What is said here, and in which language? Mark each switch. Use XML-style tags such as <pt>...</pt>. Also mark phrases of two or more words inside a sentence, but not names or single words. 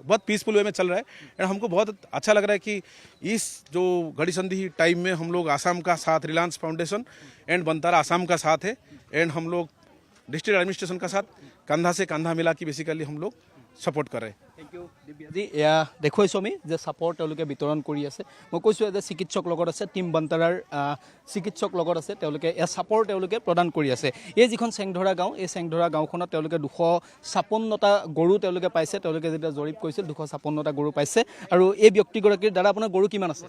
<hi>बहुत</hi> <en>peaceful way</en> <hi>में चल रहा है। एंड हमको बहुत अच्छा लग रहा है कि इस जो घड़ी संधि टाइम में हम लोग आसाम का साथ, रिलायंस फाउंडेशन एंड बंतारा आसाम का साथ है। एंड हम लोग</hi> <en>district administration</en> <hi>का साथ कंधा से कंधा मिला के बेसिकली हम लोग सपोर्ट कर रहे हैं।</hi> <en>thank you</en> <hi>दिव्या जी।</hi> <as>এয়া দেখুৱাইছোঁ আমি যে চাপৰ তেওঁলোকে বিতৰণ কৰি আছে। মই কৈছোঁ যে চিকিৎসক লগত আছে, টিম বন্তাৰাৰ চিকিৎসক লগত আছে, তেওঁলোকে এয়া চাপৰ তেওঁলোকে প্ৰদান কৰি আছে। এই যিখন চেংধৰা গাঁও, এই চেংধৰা গাঁওখনত তেওঁলোকে 256টা গৰু তেওঁলোকে পাইছে। তেওঁলোকে যেতিয়া জৰীপ কৰিছিল 256টা গৰু পাইছে। আৰু এই ব্যক্তিগৰাকীৰ দ্বাৰা আপোনাৰ গৰু কিমান আছে?</as>